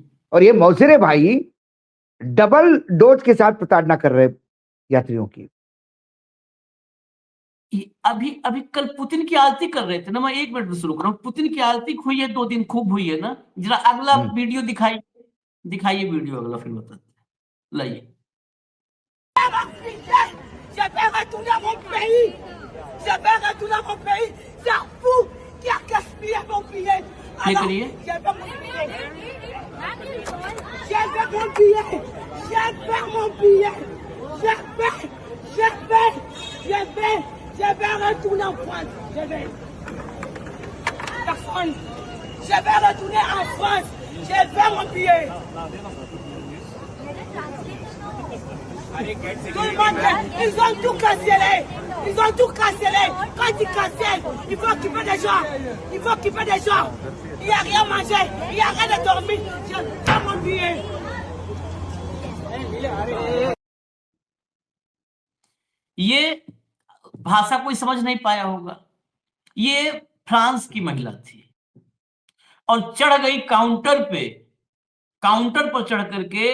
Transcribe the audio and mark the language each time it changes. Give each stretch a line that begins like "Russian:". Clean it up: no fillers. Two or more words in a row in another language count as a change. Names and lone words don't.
Hindi: और ये मौसेरे भाई डबल डोज के साथ प्रताड़ना कर रहे यात्रियों की। अभी अभी कल पुतिन की आरती कर रहे थे ना, मैं 1 मिनट में शुरू कर रहा हूँ। पुतिन की आरती हुई है 2 दिन, खूब हुई है ना। जरा अगला वीडियो दिखाइए, दिखाइए वीडियो अगला, फिर बताते हैं। लाइए।
French: Je vais retourner à mon pays. Je vais retourner à mon pays. C'est vous qui a gaspillé mon billet.
Hindi: ये करिए।
French: Je vais mon billet. Je vais mon billet. Je vais mon billet. Je vais retourner en France. Je vais. Personne. Je vais retourner en France. Je vais mon billet. Tout le monde, ils ont tout cancellé. Ils ont tout cancellé. Quand ils cancellent, il faut occuper des gens. Il faut occuper des gens. Il n'y a rien à manger. Il n'y a rien à dormir. Je vais mon billet.
Hindi: ये भाषा कोई समझ नहीं पाया होगा। ये फ्रांस की महिला थी और चढ़ गई काउंटर पे, काउंटर पर चढ़ करके।